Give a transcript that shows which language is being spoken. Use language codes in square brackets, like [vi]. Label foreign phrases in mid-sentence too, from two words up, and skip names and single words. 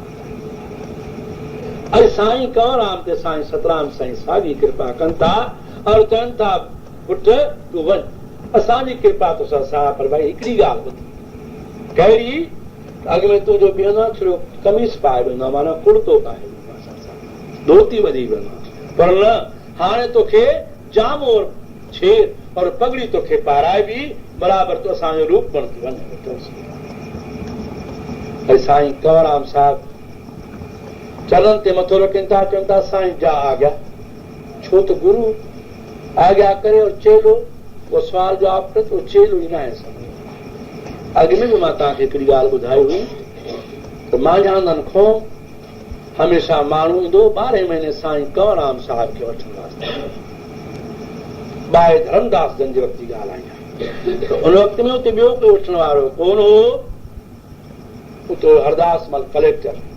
[sd] अॼु साईं कंवरराम ते साईं सतराम साईं साॻी कृपा कनि था और चवनि था पुट तूं वञ असांजी कृपा तोसां सां पर भई हिकिड़ी ॻाल्हि ॿुधी कहिड़ी अॻ में तुंहिंजो बीहंदो आहे छड़ो कमीज़ पाए वेंदो आहे माना कुर्तो पाए वेंदो आहे धोती वधी वेंदो आहे पर न हाणे तोखे जामो और छेर और पगड़ी तोखे पाराए बि बराबरि तो असांजो रूप बणिजी वञे साईं कंवरराम साहिब चलनि ते मथो रखनि था चवनि था साईं जा आज्ञा छो त गुरु आज्ञा करे और चेलो उहो सुवाल जवाब करे त चेलो ई न आहे अॻु में बि मां तव्हांखे हिकिड़ी ॻाल्हि ॿुधाई हुई त मांझांदनि खां हमेशह माण्हू ईंदो 12 महीने साईं कंवरराम साहिब खे वठण वास्ते ॿाए धर्मदास जन जे वक़्त जी ॻाल्हि आई आहे उन वक़्त में उते ॿियो कोई वठण वारो कोन हो उते हरदासमल कलेक्टर